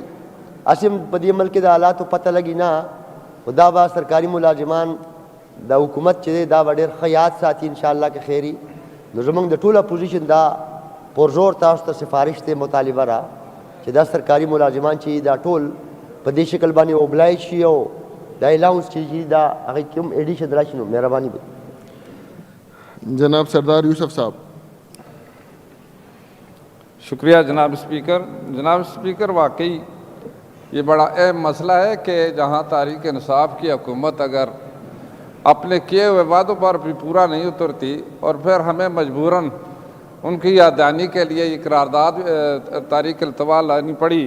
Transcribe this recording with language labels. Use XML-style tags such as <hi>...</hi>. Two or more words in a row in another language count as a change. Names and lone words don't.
<ps>هسې هم په دې ملک کې د حالاتو پته لګي نه، خو دا به سرکاري ملازمان د حکومت چې دی دا به ډېر ښه یاد ساتي انشاءالله که خیري. نو زموږ د ټول اپوزیشن دا پرزور تاسو ته سفارش دی، مطالبه را چې دا سرکاري ملازمان چې دا ټول په دې شکل باندې اوبلایز شي او دا الاؤنس چې دا هغې کې هم ایډیشن راشي. نو مهرباني به. جناب سردار یوسف صاحب.</ps> <ur>شکریہ جناب اسپیکر. جناب اسپیکر واقعی یہ بڑا اہم مسئلہ ہے کہ جہاں تحریک انصاف کی حکومت اگر اپنے کیے ہوئے وعدوں پر بھی پورا نہیں اترتی اور پھر ہمیں مجبوراً ان کی یاددہانی کے لیے یہ قرارداد تحریک التوا لانی پڑی.</ur>